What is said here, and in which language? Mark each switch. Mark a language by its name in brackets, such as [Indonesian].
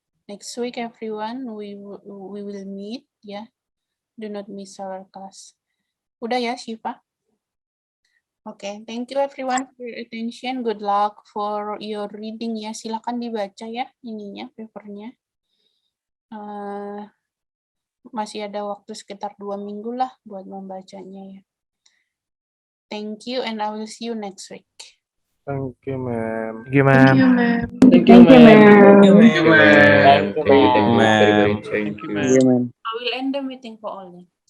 [English] Next week everyone, we will meet ya. Do not miss our class. [Indonesian] Udah ya, [English] Syifa? Oke, thank you everyone for your attention. Good luck for your reading ya. [Indonesian] Silakan dibaca ya ininya, papernya. Masih ada waktu sekitar 2 minggu lah buat membacanya ya. [English] Thank you and I will see you next week. Thank you, ma'am. Thank you, ma'am. Thank you, ma'am. Thank you, ma'am. Very, very thank you. I will end the meeting for all.